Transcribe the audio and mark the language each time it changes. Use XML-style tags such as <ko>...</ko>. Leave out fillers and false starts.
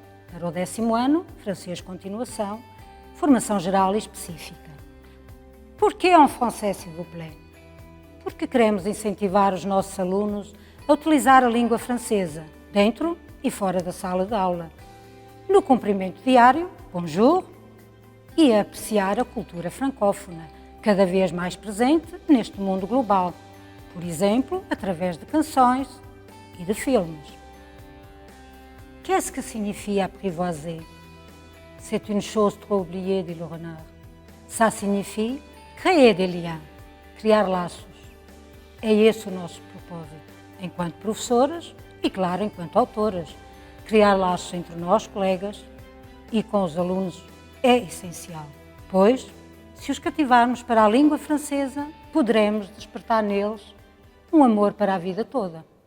<pt>Para o 10º ano, francês continuação, formação geral e específica. Por que</pt> <fr>en français, s'il vous plaît?</fr> <pt>Porque queremos incentivar os nossos alunos a utilizar a língua francesa, dentro e fora da sala de aula, no cumprimento diário, bonjour, e a apreciar a cultura francófona, cada vez mais presente neste mundo global, por exemplo, através de canções e de filmes.</pt> <fr>Qu'est-ce que signifie apprivoiser? C'est une chose trop oubliée, dit le renard. Ça signifie créer des liens,</fr> <pt>criar laços. É esse o nosso propósito, enquanto professoras e, claro, enquanto autoras. Criar laços entre nós, colegas, e com os alunos é essencial, pois, se os cativarmos para a língua francesa, poderemos despertar neles um amor para a vida toda.</pt>